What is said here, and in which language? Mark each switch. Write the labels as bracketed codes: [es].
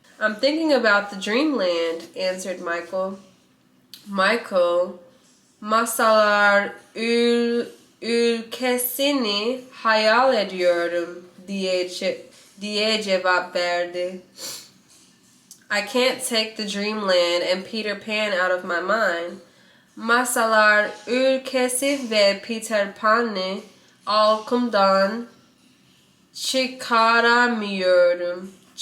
[en] I'm thinking about the dreamland, answered Michael. [tr] Michael, masalar ülkesini hayal ediyorum diye cevap verdi. [en] I can't take the dreamland and Peter Pan out of my mind. [tr] Masalar ülkesi ve Peter Pan'ı aklımdan çıkaramıyorum.